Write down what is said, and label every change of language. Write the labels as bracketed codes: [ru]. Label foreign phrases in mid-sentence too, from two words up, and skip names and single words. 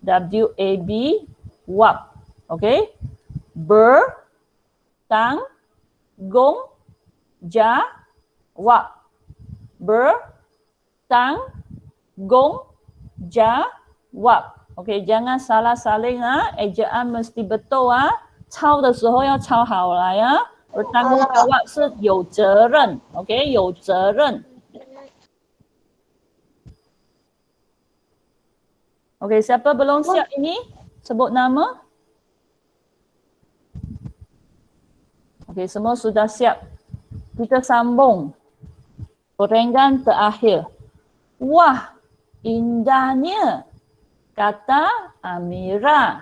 [ms] W-A-B, wap. Okay. Bertanggung jawab. Bertanggung jawab. Okay, jangan salah saling ejaan mesti betul [zh] 抄的时候要抄好来 [ms] bertanggung jawab [zh] 是有责任 ，OK， 有责任。 [ms] OK， siapa belum siap ini? Sebut nama. OK， semua sudah siap. Kita sambung. Perenggan terakhir. Wah, indahnya, kata Amira.